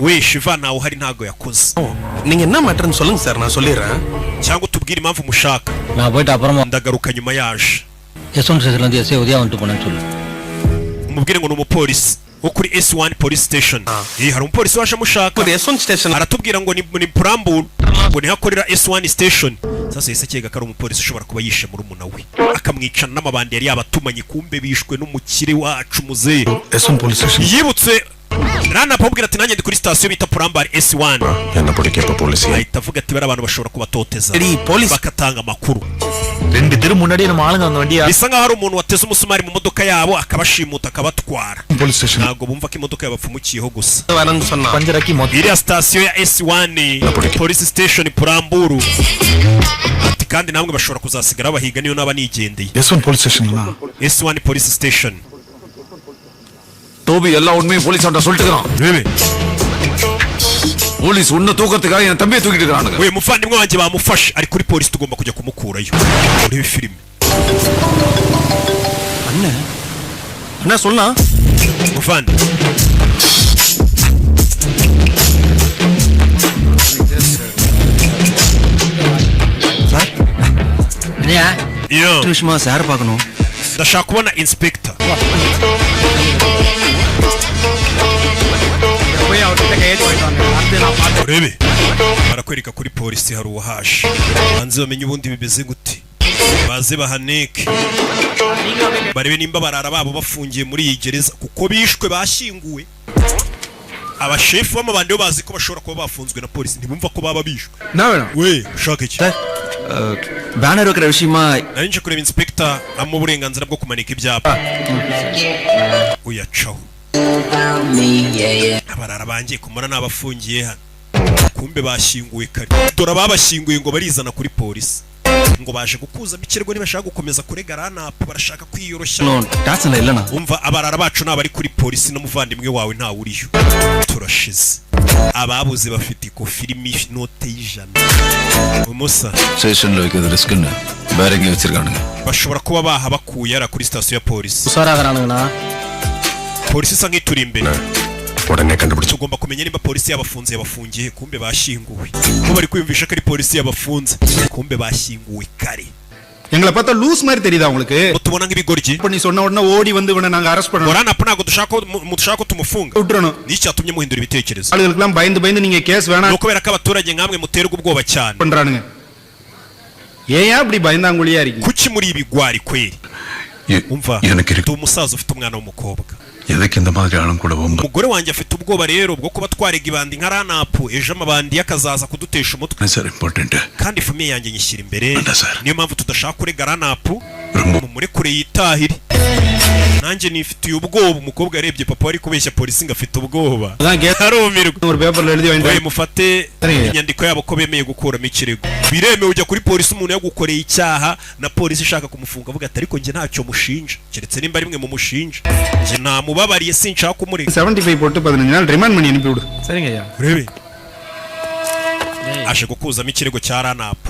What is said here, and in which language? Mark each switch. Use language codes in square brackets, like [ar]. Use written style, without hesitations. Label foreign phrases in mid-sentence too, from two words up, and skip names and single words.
[rw] We Shiva nawe uhari ntago yakoze. [ta] நீங்க என்ன மேட்டர்னு சொல்லுங்க சார் நான் சொல்லிடுறேன். [rw] Cyangwa utubwire impamvu mushaka. [ta] நான் போயிட்டு அப்புறமா [rw] Ndagaruka nyuma yaje. [ta] யசவந்த் ஸ்டேஷன்ல இருந்து எஸ்ஏ உதயா வந்துட்டு போனேன்னு சொல்லு. [rw] Umubwire ngo ni umupolisi wo kuri [en] S1 police station. [rw] Hari umupolisi waje amushaka. [ta] ஒரு S1 ஸ்டேஷன் [rw] Aratubwira ngo ni Prambul ngo ni hakorera S1 station. Sasa yise kega kari umupolisi ushobora kuba yishe muri umuna we akamwicana n'amabandi yari yabatumanye kumbe bishwe n'umukire wacu muzehe. [en] S1 police station. [rw] Yibutse rana apabwira ati nanjye ndi kuri station bita Prambul S1. [ta] என்ன பிடிக்க போலீஸ். [rw] Ahita avuga ati bari abantu bashobora kubatoteza police bakatanga amakuru. [ta] ரெண்டு தெரு முன்னாடி நம்ம ஆளுங்க அந்த வண்டியா. [rw] Bisa nkaho hari umuntu wateze umusumari mu modoka yabo akabashimuta akabatwara. [en] police station. [rw] Ntabwo bumva ko imodoka yabapfumukiyeho gusa. [ta] வரேன்னு சொன்னா. பஞ்சராக்கி மொத்த [rw] Iriya station ya [en] S1 police station [rw] Prambul. Ati kandi namwe bashobora kuzasigara bahiga niyo naba nigendeye. [en] S1 police station. S1 police station. [ta] டோபி எல்லா உண்மையும் போலீஸ் அவன்கிட்ட சொல்லிட்டுக்கிறான். போலீஸ் உன்ன தூக்கத்துக்காக என் தம்பியை தூக்கிட்டு இருக்கானுங்க. [rw] We muvandimwe wanjye bamufashe ari kuri polisi tugomba kujya kumukurayo. Muri filime. [ta] அண்ணா அண்ணா சொல்லா. [rw] Muvandi. [ta] என்னையா [rw] Yo. [ta] விஷயமா சார் பார்க்கணும். [rw] ndashaka kubona inspector. [ta] போய் அவர்கிட்ட கையெழுத்து வாங்கிட்டு வாங்க. அடுத்து நான் பார்த்து [rw] urebe barakwereka kuri polisi hari uwahashe banze bamenye ubundi bimeze gute baze bahaneke barebe nimba barara babo bafungiye muri iyi gereza kuko bishwe bashyinguwe. Abashefu b'amabandi bo bazi ko bashobora kuba bafunzwe na polisi ntibumva ko baba bishwe. [ta] நான் வேணும். [rw] We ushaka iki? [ta] பேனர் வைக்கிற விஷயமா [rw] nari nje kureba inspector amu uburenganzira bwo kumanika ibyapa. Uyacaho abarara bangiye kumara n'abafungiye hano kumbe bashyinguwe kare dore babashyinguye ngo barizana kuri polisi ngo baje gukuzamo ikirego ntibashaka gukomeza kurega ranapu barashaka kwiyoroshya. [ta] டாக்ஸ்ல இல்லனா. [rw] umva abarara bacu n'abari kuri polisi n'umuvandimwe wawe nta uriyo turashize ababuze bafite ikofirimi note y'ijana umusa [ta] ஸ்டேஷன்ல வைக்கிறது ரிஸ்க்னு வேற எங்க வச்சிருக்கானுங்க [rw] bashobora kuba baha bakuye ara kuri station ya polisi. [ta] உசாராகிறானுங்கண்ணா. [rw] polisi isa nk'ituri imbere [ta] உடனே கண்டுபிடிச்சு [rw] tugomba kumenya niba polisi yabafunze yabafungiye kumbe bashyinguwe ko bari kwiyumvisha ko ari polisi yabafunze kumbe bashyinguwe kare. [ta] எங்களை பார்த்தா லூஸ் மாதிரி தெரியுதா உங்களுக்கு? [rw] mutubona nk'ibigoryi [ta] இப்ப நீ சொன்ன uடனே ஓடி வந்து இவனை நாங்க அரெஸ்ட் பண்ணோம். [rw] ranapu ntabwo dushaka ko tumufunga [ta] விட்டுறணும். [rw] nicyatumye muhindura ibitekerezo [ta] ஆளுகளுக்கெல்லாம் பயந்து நீங்க கேஸ் வேணாம் [rw] no kubera ko abaturage nkamwe muterwa ubwoba cyane [ta] பண்றானுங்க. ஏன் அப்படி பயந்தாங்குழியா இருக்கீங்க? [rw] kuki muri ibigwari kweri? umva [ta] எனக்கு [rw] ndi umusaza ufite umwana w'umukobwa [ta] எதுக்கு இந்த மாதிரி ஆளும் கூட வம்பு [rw] umugore wanjye afite ubwoba rero bwo kuba twarega ibandi nka ranapu ejo amabandi yakazaza kudutesha umutwe [en] sir important [rw] kandi famiye yanjye nyishyira imbere Anda, sir. niyo mpamvu tudashaka kurega ranapu Rumbo. mumurekure yitahire nanjye nifitiye ubwoba umukobwa yarebye papa wari kubeshya polisi ngo afite ubwoba [ta] அதான் கேஸ் [rw] arumirwa [ta] ஒரு பேப்பர்ல எழுதி [rw] we [ta] வாங்கிட்டு [rw] mufate [ta] சரிங்க. [rw] inyandiko yabo ko bemeye gukuramo ikirego biremewe ujya kuri polisi umuntu yagukoreye icyaha na polisi ishaka kumufunga avuga ati ariko njye ntacyo mushinja keretse nimba rimwe mu mushinja njye namubabariye sinshaka kumurega [ta] 75 போட்டு 15 நாள் ரிமாண்ட் பண்ணி அனுப்பி விடு. சரிங்க ஐயா. [rw] urebe aje gukuzamo ikirego cya ranapu